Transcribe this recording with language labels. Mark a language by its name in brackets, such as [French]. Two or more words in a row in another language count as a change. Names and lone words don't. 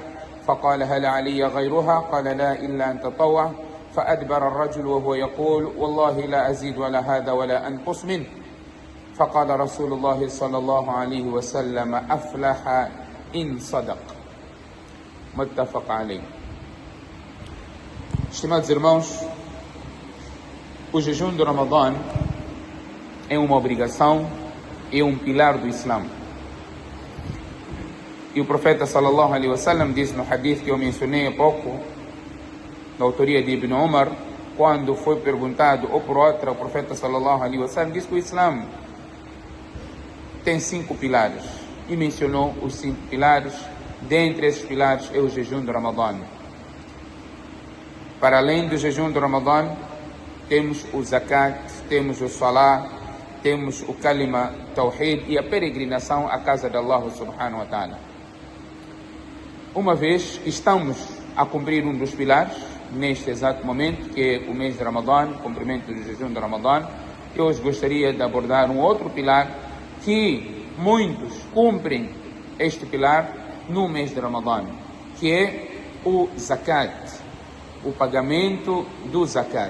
[Arabic] فقال: هل علي غيرها؟ قال: لا إلا أن تطوع. فأدبر الرجل وهو يقول: والله لا أزيد ولا هذا ولا أنقص منه. فقال رسول الله صلى الله عليه وسلم: أفلح إن صدق. متفق عليه. [Portuguese] Estimados irmãos, o jejum do Ramadã é uma obrigação, é um pilar do Islã. E o profeta [Arabic] صلى الله عليه وسلم [Portuguese] diz no hadith que eu mencionei há pouco, da autoria de Ibn Umar, quando foi perguntado ou por outra, o profeta [Arabic] صلى الله عليه وسلم [Portuguese] diz que o Islã tem 5 pilares e mencionou os 5 pilares. Dentre esses pilares é o jejum do Ramadã. Para além do jejum do Ramadã, temos o zakat, temos o salah, temos o [Arabic] كلمة التوحيد [Portuguese] e a peregrinação à casa de Allah [Arabic] سبحانه وتعالى. [Portuguese] Uma vez estamos a cumprir um dos pilares, neste exato momento, que é o mês de Ramadã, o cumprimento do jejum de Ramadã, eu hoje gostaria de abordar um outro pilar que muitos cumprem este pilar no mês de Ramadã, que é o zakat, o pagamento do zakat.